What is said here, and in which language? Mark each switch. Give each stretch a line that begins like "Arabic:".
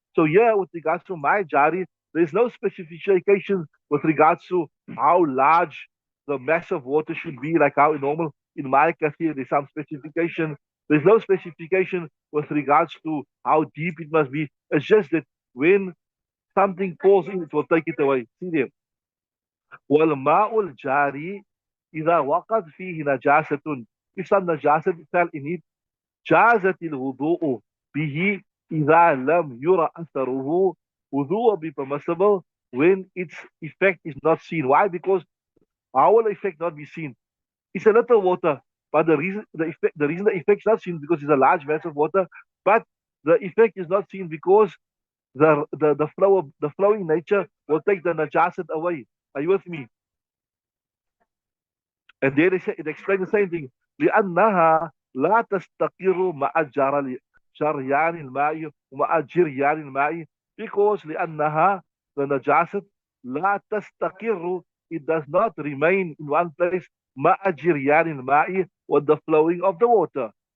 English: So here, with regards to my jari, there is no specification with regards to how large the mass of water should be, like how normal in my kathir, there's some specification. There's no specification with regards to how deep it must be. It's just that when something falls in, it will take it away. See there.
Arabic: والماء الجاري إذا وقعت فيه نجاسة.
English: If some najasat fell in it,
Arabic: جازت الوضوء به إذا لم يرى أثره.
English: Wudu will be permissible when its effect is not seen. Why? Because how will the effect not be seen? It's a little water, but the reason the effect is not seen because it's a large mass of water, but the effect is not seen because the flowing nature will take the najasat away. Are you with me? And there it explains the same thing.
Arabic: لأنها لا تستقر مع جريان الماء ومع جريان الماء.
English: Because
Arabic: لأنها,
English: the najasat,
Arabic: لا تستقر,
English: it does not remain in one place
Arabic: مع جريان الماء,
English: with the flowing of the water.